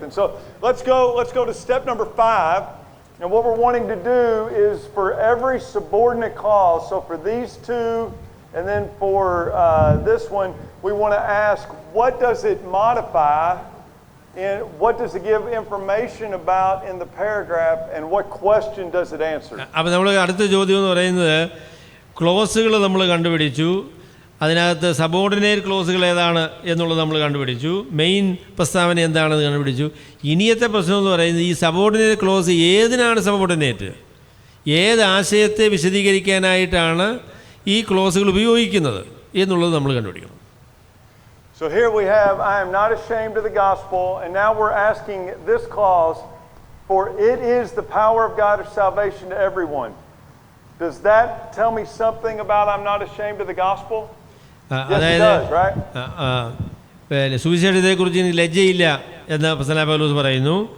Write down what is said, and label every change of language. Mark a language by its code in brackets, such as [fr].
[en] And so let's go to step number 5. And what we're wanting to do is for every subordinate clause, so for these two and then for this one, we want to ask, what does it modify? And what does it give information about in the paragraph, and what question does it answer? [ml] അപ്പോൾ നമ്മൾ അടുത്ത ചോദ്യം എന്ന് പറയുന്നത്, ക്ലോസുകൾ നമ്മൾ കണ്ടുപിടിച്ചു, അതിനകത്ത് subordinate ക്ലോസുകൾ ഏതാണ് എന്നുള്ളത് നമ്മൾ കണ്ടുപിടിച്ചു, മെയിൻ പ്രസ്താവന എന്താണെന്ന് കണ്ടുപിടിച്ചു. ഇനിയത്തെ പ്രശ്നം എന്ന് പറയുന്നത് ഈ സബോർഡിനേറ്റ് ക്ലോസ് ഏതിനാണ് സബോർഡിനേറ്റ്, ഏത് ആശയത്തെ വിശദീകരിക്കാനായിട്ടാണ് ഈ ക്ലോസുകൾ ഉപയോഗിക്കുന്നത് എന്നുള്ളത് നമ്മൾ കണ്ടുപിടിക്കണം. [en] So here we have, I am not ashamed of the gospel, and now we're asking this clause, for it is the power of God of salvation to everyone. Does that tell me something about I'm not ashamed of the gospel? Yes, it does, right? [ml] പിന്നെ സുവിശേഷത്തെക്കുറിച്ച് എനിക്ക് ലജ്ജയില്ല എന്ന് അപ്പോസ്തലനായ പൗലോസ് പറയുന്നു.